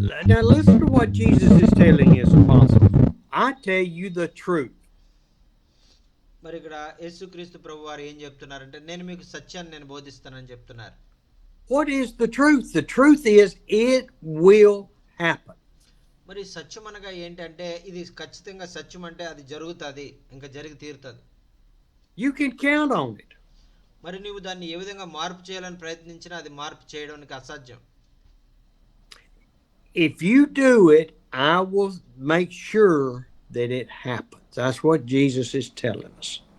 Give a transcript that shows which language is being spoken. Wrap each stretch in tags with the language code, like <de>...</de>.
<en>Now listen to what Jesus is telling his apostles. I tell you the truth.</en> <te>మరి ఇక్కడ యేసుక్రీస్తు ప్రభు వారు ఏం చెప్తున్నారంటే నేను మీకు సత్యాన్ని నేను బోధిస్తానని చెప్తున్నారు.</te> <en>What is the truth? The truth is it will happen.</en> <te>మరి సత్యం అనగా ఏంటంటే ఇది ఖచ్చితంగా సత్యం అంటే అది జరుగుతుంది, ఇంకా జరిగి తీరుతుంది.</te> <en>You can count on it.</en> <te>మరి నువ్వు దాన్ని ఏ విధంగా మార్పు చేయాలని ప్రయత్నించినా అది మార్పు చేయడానికి అసాధ్యం.</te> <en>If you do it, I will make sure that it happens. That's what Jesus is telling us.</en>